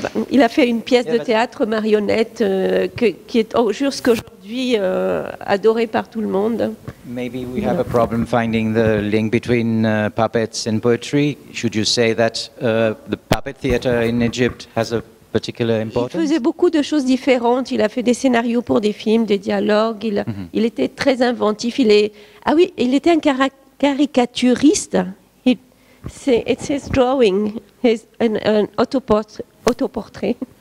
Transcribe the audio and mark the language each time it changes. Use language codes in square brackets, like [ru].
[fr] Il a fait une pièce de théâtre marionnette qui est jusqu'aujourd'hui adorée par tout le monde. [en] Maybe we have a problem finding the link between puppets and poetry. Should you say that the puppet theater in Egypt has a particular [fr] Il [en] importance? [fr] faisait beaucoup de choses différentes. Il a fait des scénarios pour des films, des dialogues. Il était très inventif. Il était un caricaturiste. [en] It's his drawing, [fr] un autoportrait.